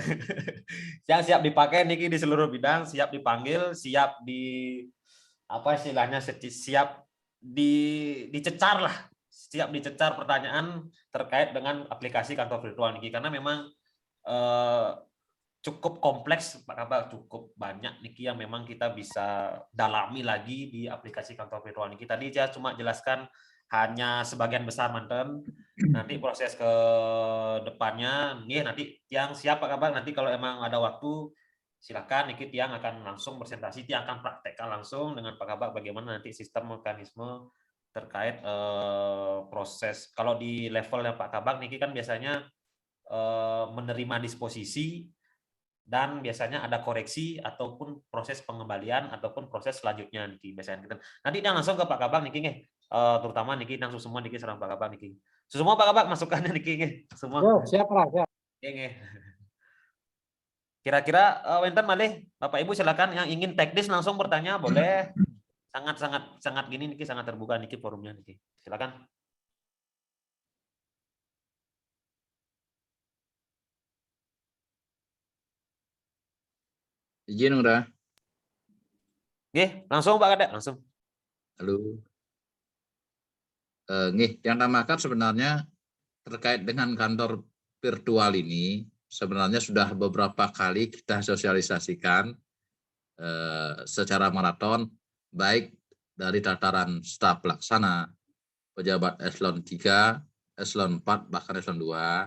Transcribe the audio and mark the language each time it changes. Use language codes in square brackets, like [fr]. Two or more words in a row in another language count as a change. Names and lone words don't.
[id] Tiang siap dipakai niki di seluruh bidang, siap dipanggil, siap di apa istilahnya, siap dicecar lah, siap dicecar pertanyaan terkait dengan aplikasi kantor virtual niki, karena memang cukup kompleks Pak Kabak, cukup banyak niki yang memang kita bisa dalami lagi di aplikasi kantor virtual niki. Tadi saya cuma jelaskan hanya sebagian besar manten. Nanti proses ke depannya nih nanti yang siap Pak Kabak, nanti kalau emang ada waktu silakan niki tiang akan langsung presentasi, tiang akan praktekkan langsung dengan Pak Kabak bagaimana nanti sistem mekanisme terkait proses. Kalau di levelnya Pak Kabak niki kan biasanya menerima disposisi dan biasanya ada koreksi ataupun proses pengembalian ataupun proses selanjutnya niki biasanya kita. Nanti tiang langsung ke Pak Kabak niki nggih. Terutama niki langsung semua niki serang Pak Kabak niki. Semua Pak Kabak masukannya niki nggih. Semua. Yo, siap lah, siap. Nggih. Kira-kira [ban] wenten malih [id] Bapak Ibu silakan yang ingin teknis langsung bertanya boleh. Sangat gini niki sangat terbuka niki forumnya niki. Silakan. Izin udah. Nggih, langsung Pak Kadek, langsung. Halo. Nih, yang namakan sebenarnya terkait dengan kantor virtual ini sebenarnya sudah beberapa kali kita sosialisasikan secara maraton, baik dari tataran staf pelaksana, pejabat eselon 3, eselon 4, bahkan eselon 2.